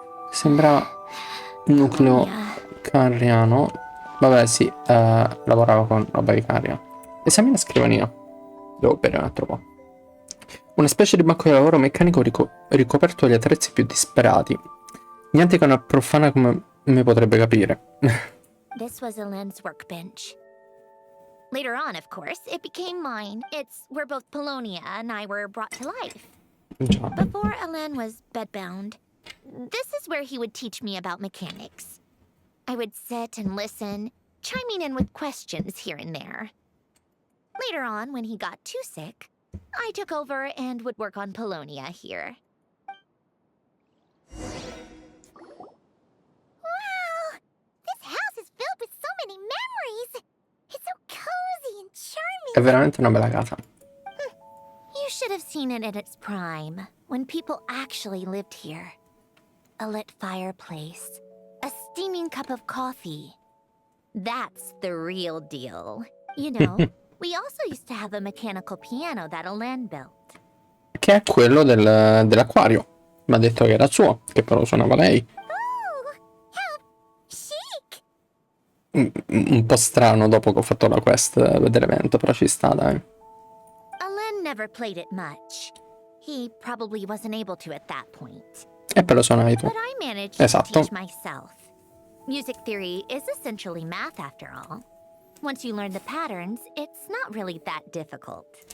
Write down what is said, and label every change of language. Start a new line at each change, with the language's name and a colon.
Italian: Sembra un nucleo carriano. Vabbè sì, lavoravo con roba di carria. Esamina scrivania. Devo bere un altro po'. Una specie di banco di lavoro meccanico ricoperto di attrezzi più disperati. Niente che una profana come me potrebbe capire.
English: This was Elend's workbench. Later on, of course, it became mine. It's where both Polonia and I were brought to life.
Italian: Già.
English: Before Elen was bedbound, this is where he would teach me about mechanics. I would sit and listen, chiming in with questions here and there. Later on, when he got too sick, I took over and would work on Polonia here. Wow! This house is filled with so many memories! It's so cozy and charming!
Italian: È veramente una bella casa.
English: You should have seen it at its prime, when people actually lived here. a lit fireplace, a steaming cup of coffee. That's the real deal. You know, we also used to have a mechanical piano that Alen built.
Italian: Che è quello dell'acquario. Mi ha detto che era suo, che però suonava lei.
English: Oh, how chic!
Italian: Un po' strano dopo che ho fatto la quest dell'evento, però ci sta, dai.
English: Alen never played it much. He probably wasn't able to at that point.
Italian: E poi lo suonavi tu.
English: But I managed to
Italian: Esatto.
English: teach myself. Music theory is essentially math after all. Once you learn the patterns, it's not really that difficult.